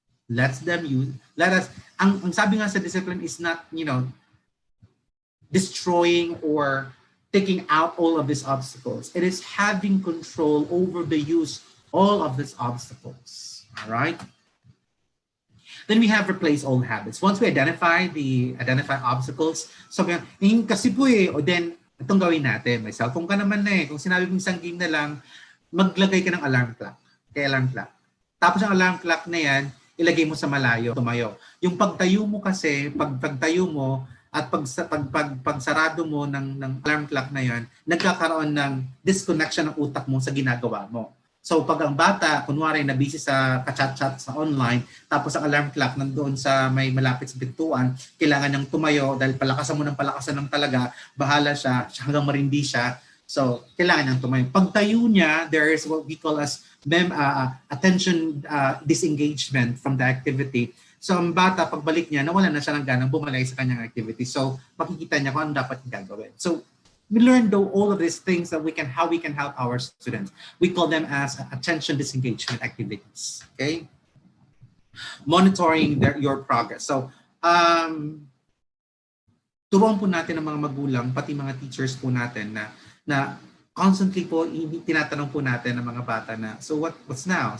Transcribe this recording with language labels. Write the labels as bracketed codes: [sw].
[en] Let us, [tl] ang sabi nga sa [en] discipline is not, destroying or taking out all of these obstacles. It is having control over the use all of these obstacles. All right. Then we have replace old habits. Once we identify obstacles, [tl] so kasi po o then itong gawin natin. May cellphone ka naman na Kung sinabi mong isang game na lang, maglagay ka ng alarm clock. Alarm clock. Tapos ang alarm clock na yan, ilagay mo sa malayo, tumayo. Yung pagtayo mo kasi, pagtayo mo at pagsarado mo ng alarm clock na yan, nagkakaroon ng disconnection ng utak mo sa ginagawa mo. So pag ang bata, kunwari na busy sa kachat-chat sa online, tapos ang alarm clock nandoon sa may malapit sa pintuan, kailangan niyang tumayo dahil palakasan mo ng talaga, bahala siya hanggang marindi siya. So kailangan niyang tumayo. Pagtayo niya, [en] there is what we call as attention disengagement from the activity. [tl] So ang bata, pagbalik niya, nawala na siya ng ganang bumalik sa kanyang activity. So makikita niya kung ano dapat gagawin. [en] So we learned all of these things that how we can help our students. We call them as attention disengagement activities. Okay, monitoring your progress. [tl] So, turuan po natin ang mga magulang, pati mga teachers po natin na constantly po tinatanong po natin ng mga bata na [en] so what's now?